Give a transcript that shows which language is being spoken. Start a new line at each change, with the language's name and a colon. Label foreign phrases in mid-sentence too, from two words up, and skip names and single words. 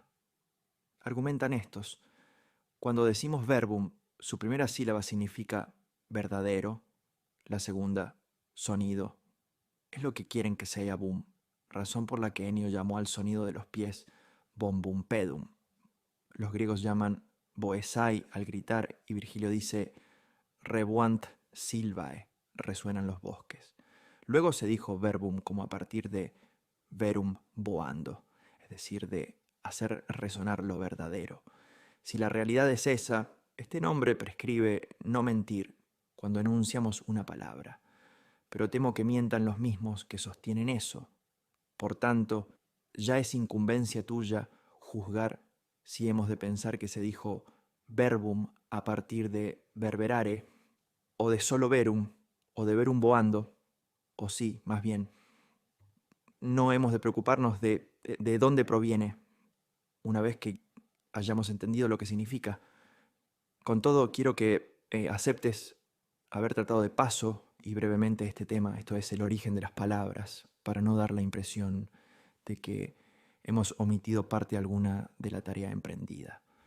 Spanish: Argumentan estos: cuando decimos verbum, su primera sílaba significa verdadero, la segunda, sonido. Es lo que quieren que sea bum, razón por la que Ennio llamó al sonido de los pies bombumpedum. Los griegos llaman boesai al gritar y Virgilio dice
Latin: rebuant silvae,
Spanish: resuenan los bosques. Luego se dijo verbum como a partir de
Latin: verum boando,
Spanish: es decir, de hacer resonar lo verdadero. Si la realidad es esa, este nombre prescribe no mentir cuando enunciamos una palabra, pero temo que mientan los mismos que sostienen eso. Por tanto, ya es incumbencia tuya juzgar si hemos de pensar que se dijo verbum a partir de verberare, o de solo verum, o de
Latin: verum boando,
Spanish: o sí, más bien, no hemos de preocuparnos de dónde proviene, una vez que hayamos entendido lo que significa. Con todo, quiero que aceptes haber tratado de paso y brevemente este tema, esto es el origen de las palabras, para no dar la impresión de que hemos omitido parte alguna de la tarea emprendida.